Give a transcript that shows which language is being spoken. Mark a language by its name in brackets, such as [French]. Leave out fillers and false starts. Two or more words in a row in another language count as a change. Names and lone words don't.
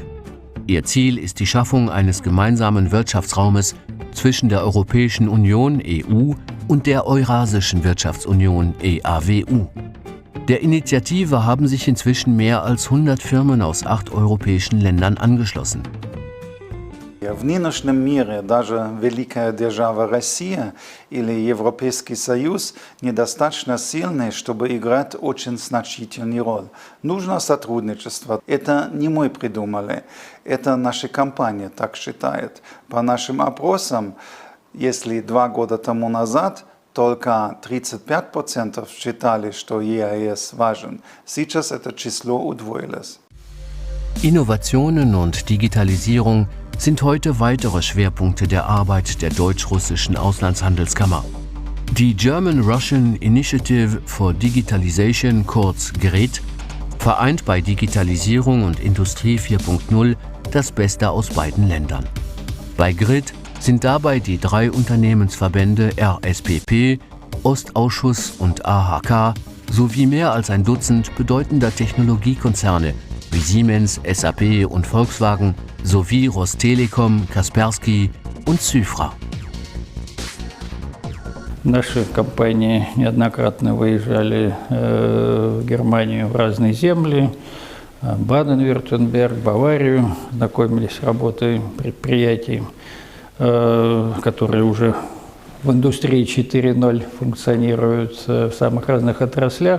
[German] Ihr Ziel ist die Schaffung eines gemeinsamen Wirtschaftsraumes zwischen der Europäischen Union (EU) und der Eurasischen Wirtschaftsunion (EAWU). Der Initiative haben sich inzwischen mehr als 100 Firmen aus 8 europäischen Ländern angeschlossen. [Russian] В нынешнем мире даже великая держава Россия или Европейский Союз недостаточно сильны, чтобы играть очень значительную роль. Нужно сотрудничество. Это не мы придумали, это наша компания так считает. По нашим опросам, если 2 года тому назад только 35% считали, что ЕАЭС важен, сейчас это число удвоилось. [German] Innovationen und Digitalisierung sind heute weitere Schwerpunkte der Arbeit der deutsch-russischen Auslandshandelskammer. Die [English] German-Russian Initiative for Digitalization, [German] kurz GRID, vereint bei Digitalisierung und Industrie 4.0 das Beste aus beiden Ländern. Bei GRID sind dabei die 3 Unternehmensverbände RSPP, Ostausschuss und AHK sowie mehr als ein Dutzend bedeutender Technologiekonzerne wie Siemens, SAP und Volkswagen sowie Rostelekom, Kaspersky und Cyfra. [Russian] Наши компании неоднократно выезжали в Германию, в разные земли, Баден-Вюртемберг, Баварию, знакомились с работой предприятий, которые уже в индустрии 4.0 функционируют в самых разных отраслях.